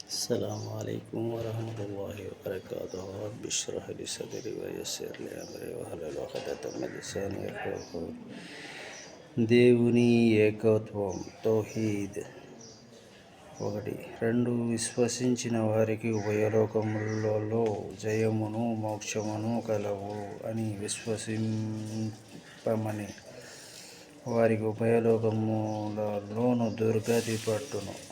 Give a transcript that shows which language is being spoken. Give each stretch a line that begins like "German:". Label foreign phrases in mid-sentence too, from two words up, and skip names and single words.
Arabic: السلام عليكم ورحمة الله وبركاته. رب اشرح لي صدري ويسر لي أمري واحلل عقدة من لساني يفقهوا قولي.
Telugu: దేవుని ఏకత్వం తౌహీద్. 1. 2. విశ్వసించిన వారికి ఉభయలోకములలో జయమును మోక్షమును కలవు అని విశ్వసింపమని వారికి ఉభయలోకములలోను దుర్గతి పట్టును.